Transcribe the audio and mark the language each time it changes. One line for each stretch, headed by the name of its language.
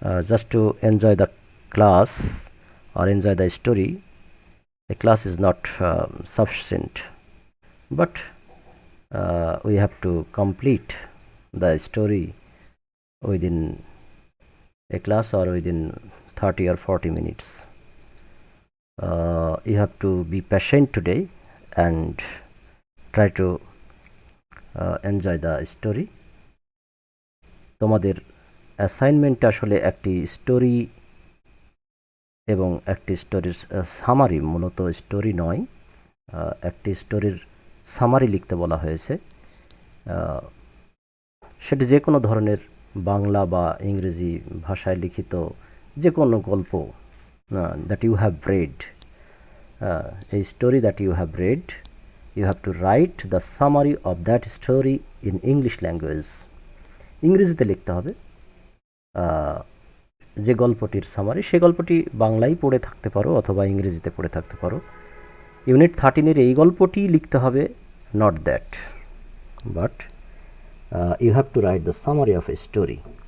English: Just to enjoy the class or enjoy the story, a class is not sufficient, but we have to complete the story within a class or within 30 or 40 minutes. You have to be patient today and try to enjoy the story.
Bangla: তোমাদের assignment আসলে একটি story এবং একটি স্টোরির summary, মূলত story নয়, একটি স্টোরির সামারি লিখতে বলা হয়েছে। সেটি যে কোনো ধরনের বাংলা বা ইংরেজি ভাষায় লিখিত যে কোনো গল্প
English: That you have read, a story that you have read, you have to write the summary of that story in English language.
Bangla: ইংরেজিতে লিখতে হবে যে গল্পটির সামারি, সে গল্পটি বাংলায় পড়ে থাকতে পারো অথবা ইংরেজিতে পড়ে থাকতে পারো। ইউনিট 13-এর এই গল্পটি লিখতে হবে,
English: Not that, but you have to write the summary of a story.